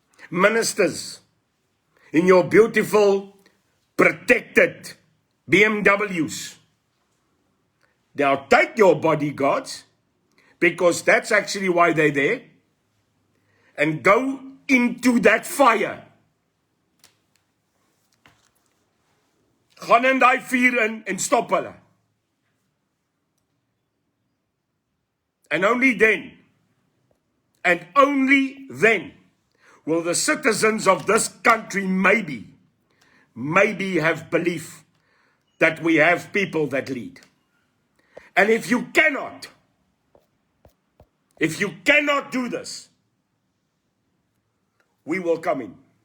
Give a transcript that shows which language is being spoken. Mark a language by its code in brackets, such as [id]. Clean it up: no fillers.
[en] Ministers, in your beautiful, protected BMWs. Now take your bodyguards, because that's actually why they're there, and go into that fire. [af] Gaan in die vuur in en stop hulle. [en] And only then will the citizens of this country maybe have belief that we have people that lead. And if you cannot do this, we will come in.